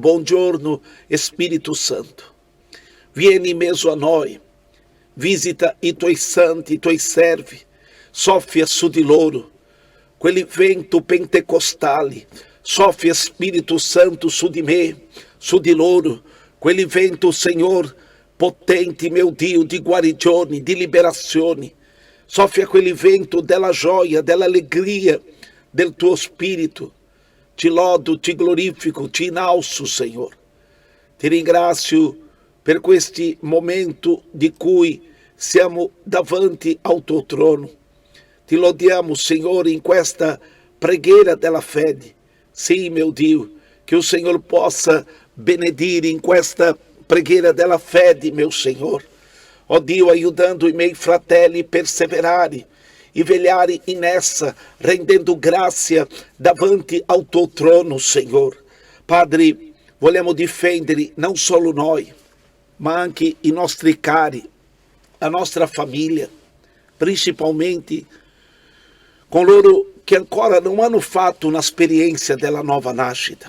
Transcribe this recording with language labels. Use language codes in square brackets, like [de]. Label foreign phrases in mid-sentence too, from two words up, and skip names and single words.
[it] Buongiorno, Spirito Santo. Vieni in mezzo a noi, visita i tuoi santi, i tuoi servi, soffia su di loro, quel vento pentecostale, soffia Spirito Santo su di me, su di loro, quel vento, Senhor, potente, meu Dio, di guarigione, di liberazione. Soffia quel vento della gioia, dell'allegria del tuo spirito. Ti lodo, ti glorifico, ti innalzo, Senhor. Ti ringrazio per questi momenti di cui siamo davanti ao tuo trono. Ti lodiamo, Signore, in questa preghiera della fede. Sì, mio Dio, che il Signore possa benedire in questa preghiera della fede, [pt] meu Senhor. [it] Ó Dio, aiutando i miei fratelli a perseverare e vegliare in essa, rendendo grazia davanti ao tuo trono, Senhor. Padre, vogliamo difendere non solo noi, ma anche i nostri cari, a nostra famiglia, principalmente coloro che ancora non hanno fatto un'esperienza della nuova nascita.